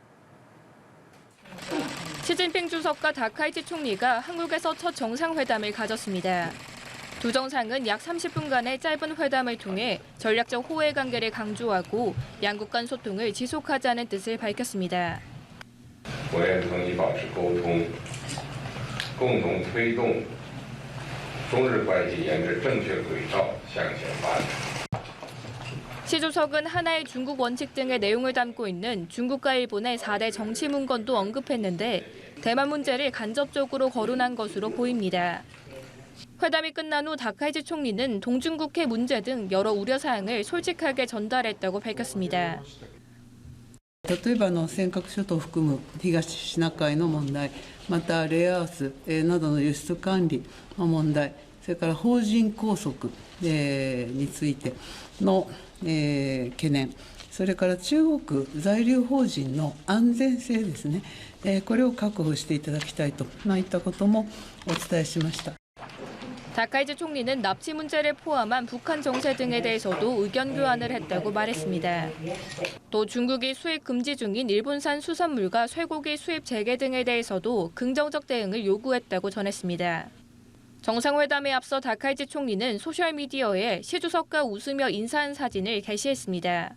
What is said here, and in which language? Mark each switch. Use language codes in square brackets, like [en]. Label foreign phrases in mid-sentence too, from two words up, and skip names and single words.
[ko] 시진핑 주석과 다카이치 총리가 한국에서 첫 정상회담을 가졌습니다. 두 정상은 약 30분간의 짧은 회담을 통해 전략적 호혜 관계를 강조하고 양국 간 소통을 지속하자는 뜻을 밝혔습니다. [zh] 我愿同你保持沟通，共同推动中日关系沿着正确轨道向前发展。 [ko] 시 주석은 하나의 중국 원칙 등의 내용을 담고 있는 중국과 일본의 4대 정치 문건도 언급했는데 대만 문제를 간접적으로 거론한 것으로 보입니다. 회담이 끝난 후 다카이치 총리는 동중국해 문제 등 여러 우려사항을 솔직하게 전달했다고 밝혔습니다. [ja] 例えば尖閣諸島を含む東シナ海の問題、またレアアースなどの輸出管理の問題、それから法人拘束についての懸念、 それから中国在留邦人の安全性ですね、これを確保していただきたいといったこともお伝えしました。 [ko] 다카이치 총리는 납치 문제를 포함한 북한 정세 등에 대해서도 의견 교환을 했다고 말했습니다. 또 중국이 수입 금지 중인 일본산 수산물과 쇠고기 수입 재개 등에 대해서도 긍정적 대응을 요구했다고 전했습니다. 정상회담에 앞서 다카이치 총리는 소셜미디어에 시 주석과 웃으며 인사한 사진을 게시했습니다.